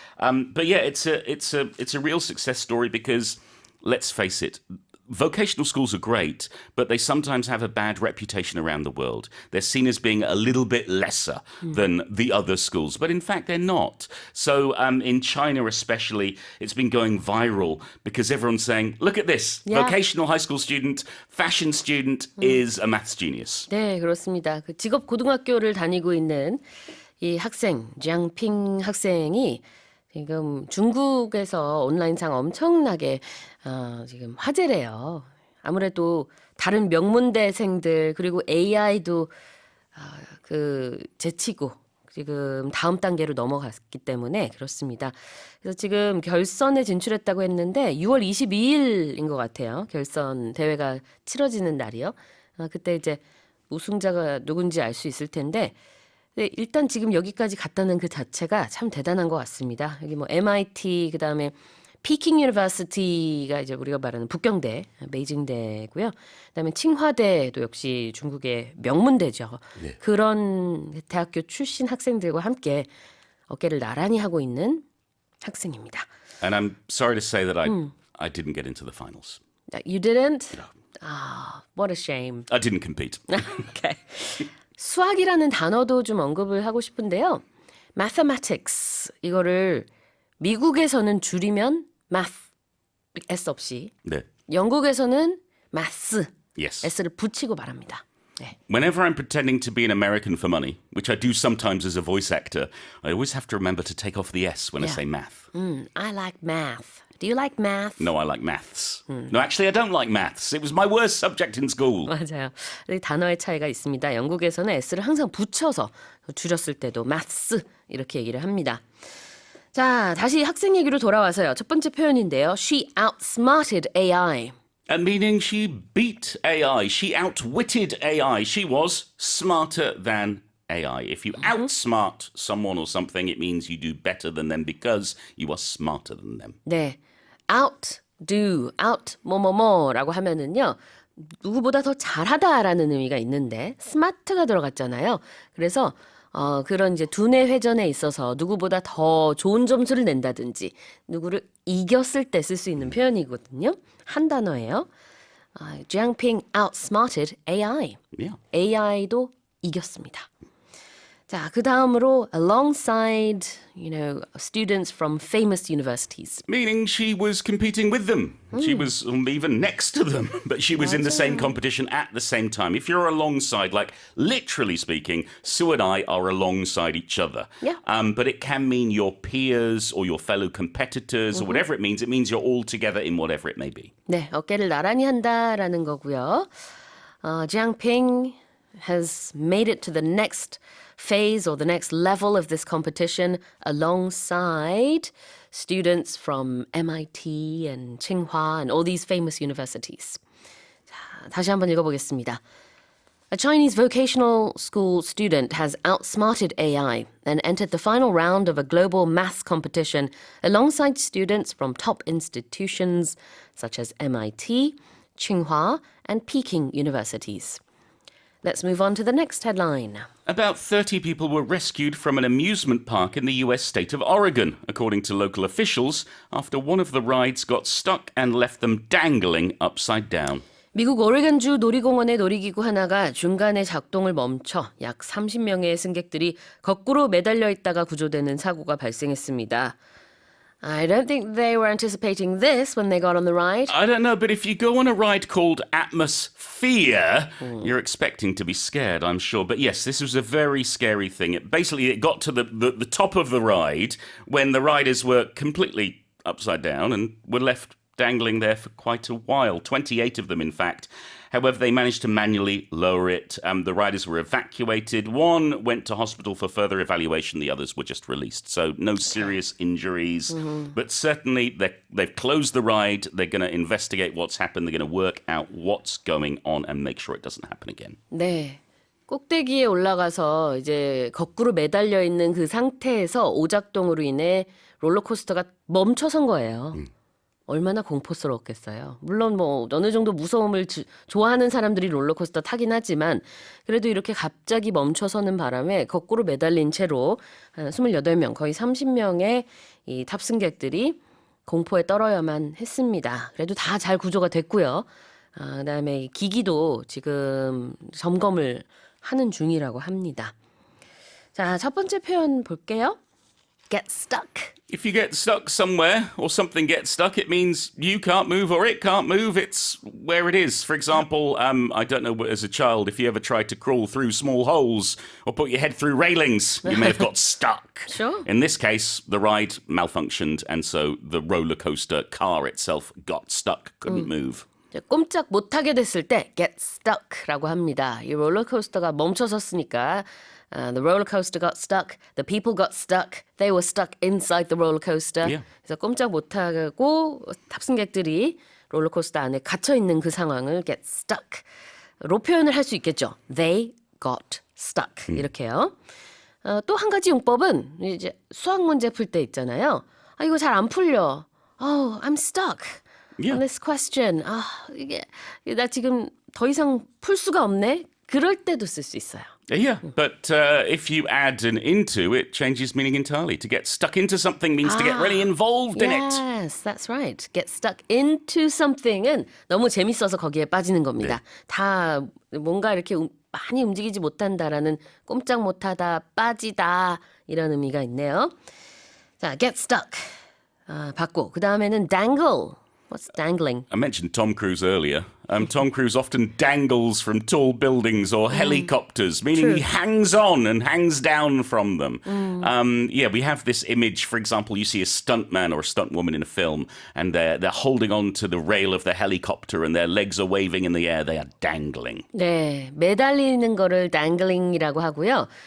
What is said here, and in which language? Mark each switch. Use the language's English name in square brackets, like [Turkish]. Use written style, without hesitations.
[English] But yeah, it's a real success story because, let's face it, vocational schools are great, but they sometimes have a bad reputation around the world. They're seen as being a little bit lesser than the other schools, but in fact they're not. So in China especially, it's been going viral because everyone's saying, look at this, Yeah. vocational high school student, fashion student is a maths genius. [Korean] 네, 그렇습니다. 그 직업 고등학교를 다니고 있는 이 학생, 지앙핑 학생이 지금 중국에서 온라인상 엄청나게 지금 화제래요. 아무래도 다른 명문대생들 그리고 AI도 그 제치고 지금 다음 단계로 넘어갔기 때문에 그렇습니다. 그래서 지금 결선에 진출했다고 했는데 6월 22일인 것 같아요. 결선 대회가 치러지는 날이요. 그때 이제 우승자가 누군지 알 수 있을 텐데 네, 일단 지금 여기까지 갔다는 그 자체가 참 대단한 것 같습니다. 여기 뭐 MIT 그다음에 피킹 유니버시티가 이제 우리가 말하는 북경대, 베이징대고요. 그다음에 칭화대도 역시 중국의 명문대죠. 그런 대학교 출신 학생들과 함께 어깨를 나란히 하고 있는 학생입니다. [English] And I'm sorry to say that I didn't get into the finals. You didn't? Ah, what a shame. I didn't compete. Okay. [Korean] 수학이라는 단어도 좀 언급을 하고 싶은데요. mathematics 이거를 미국에서는 줄이면 math s 없이 네. 영국에서는 maths [English] Yes. [Korean] s를 붙이고 말합니다. 네. [English] Whenever I'm pretending to be an American for money, which I do sometimes as a voice actor, I always have to remember to take off the S when I Yeah. say math. I like math. Do you like math? No, I like maths. No, actually, I don't like maths. It was my worst subject in school. [Korean] 맞아요. 이 단어의 차이가 있습니다. 영국에서는 s를 항상 붙여서 줄였을 때도 maths 이렇게 얘기를 합니다. 자, 다시 학생 얘기로 돌아와서요. 첫 번째 표현인데요. [English] She outsmarted AI. Meaning she beat AI. She outwitted AI. She was smarter than AI. If you outsmart someone or something, it means you do better than them because you are smarter than them. [Korean] 네, outdo, out 뭐뭐뭐라고 하면은요 누구보다 더 잘하다라는 의미가 있는데 smart가 들어갔잖아요. 그래서 그런 이제 두뇌 회전에 있어서 누구보다 더 좋은 점수를 낸다든지 누구를 이겼을 때 쓸 수 있는 표현이거든요. 한 단어예요. [English] Jiangping outsmarted AI. Yeah. [Korean] AI도 이겼습니다. 자, 그 다음으로 [English] alongside, students from famous universities. Meaning she was competing with them. She was even next to them, but she was in the same competition at the same time. If you're alongside, like literally speaking, Sue and I are alongside each other. Yeah. But it can mean your peers or your fellow competitors or whatever it means you're all together in whatever it may be. [Korean] 네, 어깨를 나란히 한다라는 거고요. [English] Jiangping has made it to the next phase or the next level of this competition alongside students from MIT and Tsinghua and all these famous universities. [Korean] 자, 다시 한번 읽어보겠습니다. [English] A Chinese vocational school student has outsmarted AI and entered the final round of a global maths competition alongside students from top institutions such as MIT, Tsinghua, and Peking universities. Let's move on to the next headline. About 30 people were rescued from an amusement park in the US state of Oregon, according to local officials, after one of the rides got stuck and left them dangling upside down. [Korean] 미국 오레곤주 놀이공원의 놀이기구 하나가 중간에 작동을 멈춰 약 30명의 승객들이 거꾸로 매달려 있다가 구조되는 사고가 발생했습니다. [English] I don't think they were anticipating this when they got on the ride. I don't know, but if you go on a ride called Atmosphere, you're expecting to be scared, I'm sure. But yes, this was a very scary thing. It got to the top of the ride when the riders were completely upside down and were left dangling there for quite a while, 28 of them, in fact. However, they managed to manually lower it. The riders were evacuated. One went to hospital for further evaluation. The others were just released. So no serious injuries. But certainly they've closed the ride. They're going to investigate what's happened. They're going to work out what's going on and make sure it doesn't happen again. [Korean] 네. 꼭대기에 올라가서 이제 거꾸로 매달려 있는 그 상태에서 오작동으로 인해 롤러코스터가 멈춰선 거예요. 얼마나 공포스러웠겠어요. 물론 뭐 어느 정도 무서움을 좋아하는 사람들이 롤러코스터 타긴 하지만 그래도 이렇게 갑자기 멈춰서는 바람에 거꾸로 매달린 채로 한 28명, 거의 30명의 이 탑승객들이 공포에 떨어야만 했습니다. 그래도 다 잘 구조가 됐고요. 그다음에 이 기기도 지금 점검을 하는 중이라고 합니다. 자, 첫 번째 표현 볼게요. [English] Get stuck. If you get stuck somewhere or something gets stuck, it means you can't move or it can't move. It's where it is. For example, I don't know, as a child, if you ever tried to crawl through small holes or put your head through railings, you may have got stuck. Sure. In this case, the ride malfunctioned, and so the roller coaster car itself got stuck, couldn't move. [Korean] 꼼짝 못하게 됐을 때 get stuck라고 합니다. 이 롤러코스터가 멈춰섰으니까 [English] the roller coaster got stuck, the people got stuck, they were stuck inside the roller coaster. Yeah. [Korean] 그래서 꼼짝 못하고 탑승객들이 롤러코스터 안에 갇혀 있는 그 상황을 get stuck로 표현을 할 수 있겠죠. [English] They got stuck [Korean] 이렇게요. 또 한 가지 용법은 이제 수학 문제 풀 때 있잖아요. 이거 잘 안 풀려. [English] Oh, I'm stuck. Yeah. On this question. [Korean] 이게 나 지금 더 이상 풀 수가 없네. 그럴 때도 쓸 수 있어요. [English] Yeah, but if you add an into, it changes meaning entirely. To get stuck into something means to get really involved in it. Yes, that's right. [Korean] Get stuck into something은 너무 재밌어서 거기에 빠지는 겁니다. 다 뭔가 이렇게 많이 움직이지 못한다라는 꼼짝 못하다, 빠지다 이런 의미가 있네요. 자, get stuck 받고 그 다음에는 dangle. [English] What's dangling? I mentioned Tom Cruise earlier. Tom Cruise often dangles from tall buildings or helicopters, meaning True. he hangs on and hangs down from them. Yeah, we have this image. For example, you see a stuntman or a stuntwoman in a film, and they're holding on to the rail of the helicopter, and their legs are waving in the air. They are dangling. [Korean] 네, 매달리는 거를 dangling이라고 하고요.